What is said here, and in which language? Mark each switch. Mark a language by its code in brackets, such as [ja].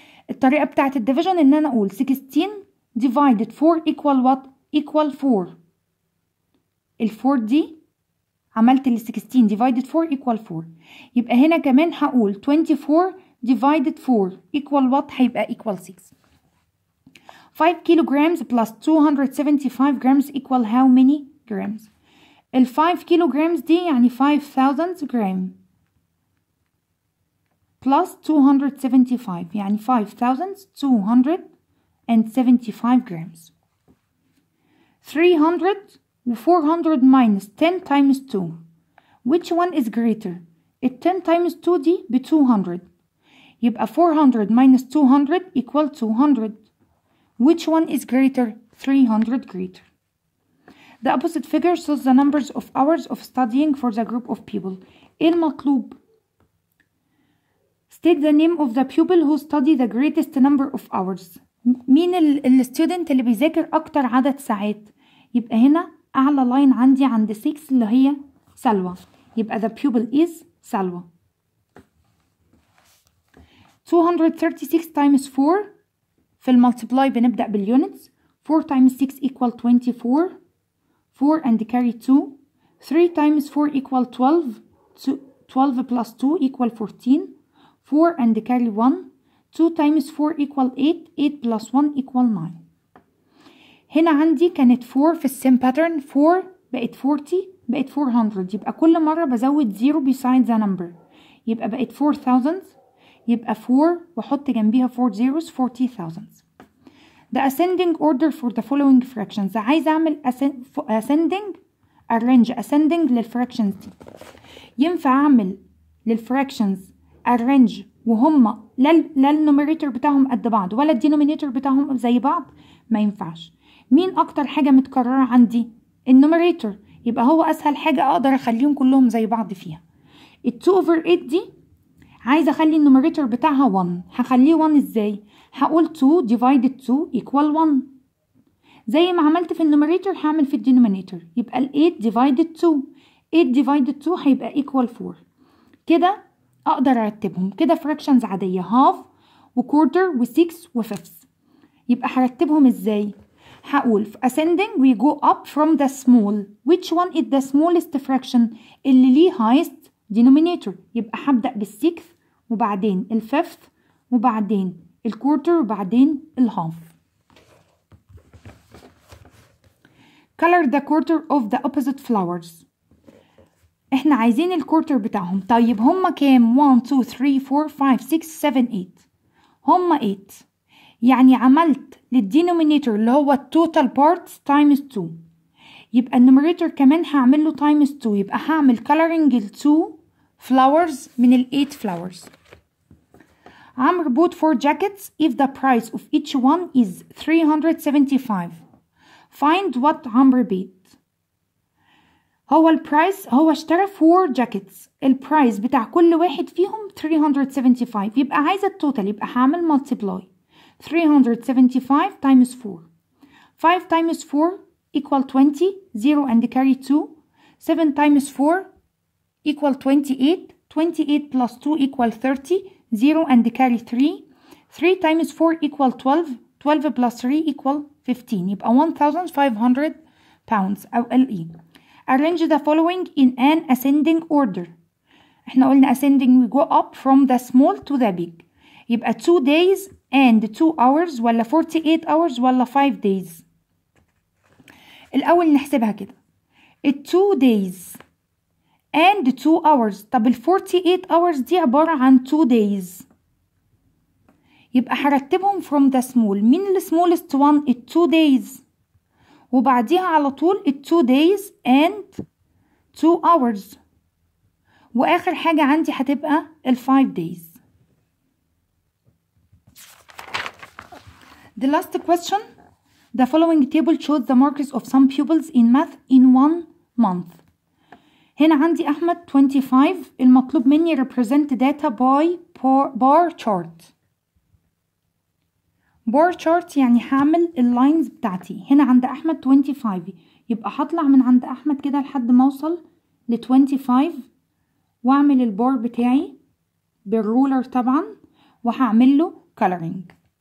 [ar] الطريقة بتاعت الديفيجن ان انا اقول [en] 16 divided 4 equal what؟ equal 4. [ar] ال4 دي عملت ال [en] 16 divided 4 equal 4. [ar] يبقى هنا كمان هقول [en] 24 divided 4 equal what؟ هيبقى equal 6. 5 kilograms plus 275 grams equal how many grams؟ ال 5 kilograms [ar] دي يعني 5000 جرام [en] plus 275 يعني 5275 grams. 300 و 400 minus 10 times 2. Which one is greater؟ ال 10 times 2 [ar] دي ب 200. يبقى [en] 400 minus 200 equal 200. Which one is greater؟ 300 greater. The opposite figure shows the numbers of hours of studying for the group of people. [ar] إيه المطلوب؟ [en] State the name of the pupil who study the greatest number of hours. [ar] مين الستودنت اللي بيذاكر أكتر عدد ساعات؟ يبقى هنا أعلى لاين عندي عند 6 اللي هي سلوى. يبقى [en] the pupil is سلوى. [ar] 236 times 4 في المالتيبلاي بنبدأ باليونتس. [en] 4 times 6 equal 24. 4 and carry 2. 3 times 4 equal 12. 12 plus 2 equal 14. 4 and carry 1. 2 times 4 equal 8. 8 plus 1 equal 9. [ar] هنا عندي كانت 4 في السيم باترن. 4 بقت 40 بقت 400. يبقى كل مرة بزود 0 [en] beside the number. [ar] يبقى بقت 4000. يبقى 4 واحط جنبيها [en] 4 zeros [ar] 40,000. [en] The ascending order for the following fractions. [ar] عايزة أعمل ascending arrange ascending للفراكشنز دي. ينفع أعمل للفراكشنز arrange وهم لا النوميريتور بتاعهم قد بعض ولا الدينومينيتور بتاعهم زي بعض؟ ما ينفعش. مين أكتر حاجة متكررة عندي؟ النوميريتور. يبقى هو أسهل حاجة أقدر أخليهم كلهم زي بعض فيها. 2/8 دي عايزة أخلي النوميريتور بتاعها 1. هخليه 1 إزاي؟ هقول [en] 2 divided 2 equal 1. [ar] زي ما عملت في النوميريتور هعمل في الدينومينيتور. يبقى ال 8 divided 2. [en] 8 divided 2 [ar] هيبقى [en] equal 4. [ar] كده أقدر أرتبهم كده fractions عادية half وquarter و6 و5. يبقى هرتبهم إزاي؟ هقول في [en] ascending we go up from the small. which one is the smallest fraction؟ [ar] اللي ليه [en] highest denominator. [ar] يبقى هبدأ بالsixth وبعدين الفifth وبعدين الكوارتر وبعدين الهاف. [en] color the quarter of the opposite flowers. [ar] احنا عايزين الكوارتر بتاعهم. طيب هما كام؟ 1 2 3 4 5 6 7 8. هما 8. يعني عملت للدينومينيتور اللي هو التوتال بارتس تايمز 2. يبقى النوميريتور كمان هعمل له تايمز 2. يبقى هعمل coloring ال [en] 2 flowers [ar] من ال 8 flowers. [en] عمرو bought 4 jackets if the price of each one is 375. find what عمرو paid. [ar] هو البرايس هو اشترى [en] 4 jackets. [ar] البرايس بتاع كل واحد فيهم 375. يبقى عايزة التوتال. يبقى هعمل [en] multiply 375 times 4. 5 times 4 equal 20. 0 and carry 2. 7 times 4 equal 28. 28 plus 2 equal 30. 0 and carry 3. 3 times 4 equal 12. 12 plus 3 equal 15. [ar] يبقى 1500 pounds أو LE. [en] Arrange the following in an ascending order. [ar] احنا قلنا [en] ascending we go up from the small to the big. يبقى 2 days and 2 hours ولا 48 hours ولا 5 days. [ar] الأول نحسبها كده. [en] 2 days and 2 hours. [ar] طب 48 hours دي عبارة عن [en] 2 days. [ar] يبقى هرتبهم [en] from the small. مين ال smallest one؟ 2 days. [ar] وبعديها على طول [en] 2 days and 2 hours. [ar] وآخر حاجة عندي هتبقى 5 days. [en] The last question. The following table shows the marks of some pupils in math in 1 month. [ar] هنا عندي أحمد 25. المطلوب مني [en] represent data by bar chart. [ar] bar chart يعني هعمل اللاينز بتاعتي. هنا عند أحمد 25. يبقى هطلع من عند أحمد كده لحد ما أوصل ل 25 وأعمل البار بتاعي بالرولر طبعا وهعمل له coloring.